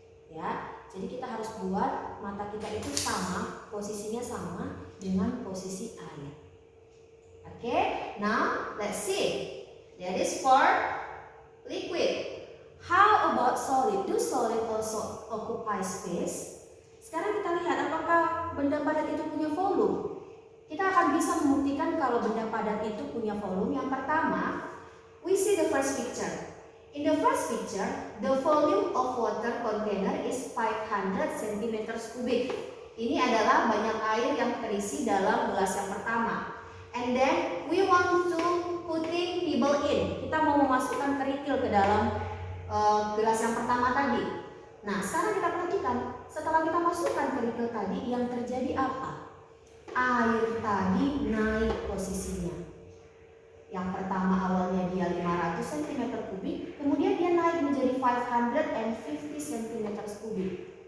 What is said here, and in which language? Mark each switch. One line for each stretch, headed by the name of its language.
Indonesian: Ya, jadi kita harus buat mata kita itu sama, posisinya sama dengan posisi air.
English: Okay, now let's see. That is for liquid. How about solid? Do solid also occupy space?
Indonesian: Sekarang kita lihat apakah benda padat itu punya volume. Kita akan bisa membuktikan kalau benda padat itu punya volume. Yang pertama,
English: we see the first picture. In the first picture, the volume of water container is 500 cm kubik.
Indonesian: Ini adalah banyak air yang terisi dalam gelas yang pertama.
English: And then we want to putting pebble in.
Indonesian: Kita mau memasukkan kerikil ke dalam gelas yang pertama tadi. Nah, sekarang kita perhatikan, setelah kita masukkan kerikil tadi, yang terjadi apa? Air tadi naik posisinya. Yang pertama awalnya dia 500 cm kubik, kemudian dia naik menjadi 550 cm kubik.